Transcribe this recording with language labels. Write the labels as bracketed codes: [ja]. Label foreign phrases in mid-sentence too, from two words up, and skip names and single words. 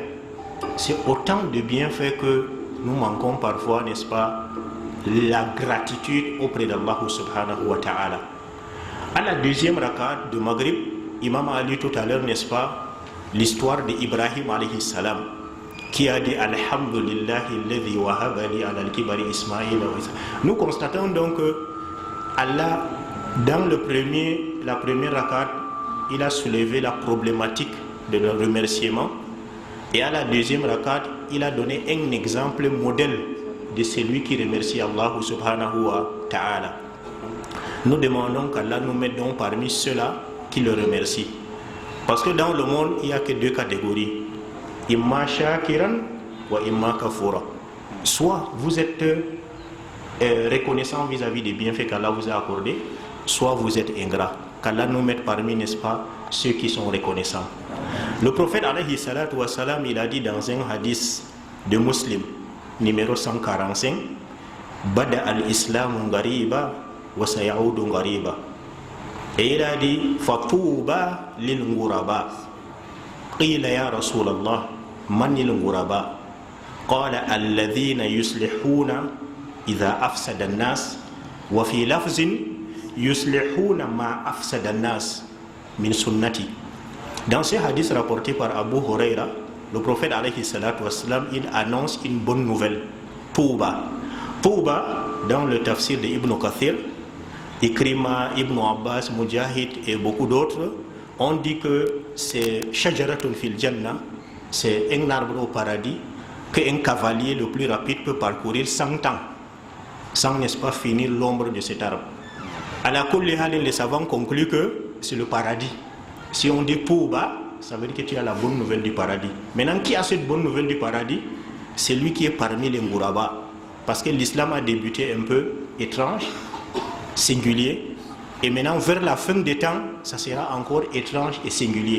[fr] C'est autant de bienfaits que nous manquons parfois, n'est-ce pas, la gratitude auprès d'Allah [ar] سبحانه وتعالى. [fr] À la deuxième rakat de Maghrib, Imam a lu tout à l'heure, n'est-ce pas, l'histoire d'Ibrahim [ar] عليه السلام, [fr] qui a dit [ar] الحمد لله الذي وهب لي على الكبر إسماعيل. [fr] Nous constatons donc que Allah, dans la première rakat, il a soulevé la problématique de le remerciement, et à la deuxième rakat, il a donné un exemple modèle de celui qui remercie Allah [ar] سبحانه وتعالى. [fr] Nous demandons qu'Allah nous mette donc parmi ceux-là qui le remercient. Parce que dans le monde, il n'y a que deux catégories. [ar] إما شاكرا وإما كفورا. [fr] Soit vous êtes reconnaissant vis-à-vis des bienfaits qu'Allah vous a accordés, soit vous êtes ingrat. qu'Allah nous mette parmi, n'est-ce pas, ceux qui sont reconnaissants. Le prophète [ar] عليه الصلاة والسلام, [fr] il a dit dans un hadith de Muslim numéro 145, [ar] بدأ الإسلام غريبا وسيعود غريبا. [fr] Et il a dit [ar] فطوبى للغرباء. قيل يا رسول الله، من للغرباء? قال الذين يصلحون إذا أفسد الناس وفي لفظ يصلحون ما أفسد الناس من سنتي. [fr] Dans ce hadith rapporté par Abu Huraira, le prophète [ar] عليه الصلاة والسلام, [fr] il annonce une bonne nouvelle. Touba. Touba, dans le tafsir de Ibn Kathir, Ikrima, Ibn Abbas, Mujahid et beaucoup d'autres, on dit que c'est [ar] شجرة في الجنة, [fr] c'est un arbre au paradis qu'un cavalier le plus rapide peut parcourir 100 ans, sans, n'est-ce pas, finir l'ombre de cet arbre. [ar] على كل حال, [fr] les savants concluent que c'est le paradis. Si on dit Touba, ça veut dire que tu as la bonne nouvelle du paradis. Maintenant, qui a cette bonne nouvelle du paradis? C'est lui qui est parmi les Ngouraba. Parce que l'islam a débuté un peu étrange, singulier, et maintenant vers la fin des temps, ça sera encore étrange et singulier.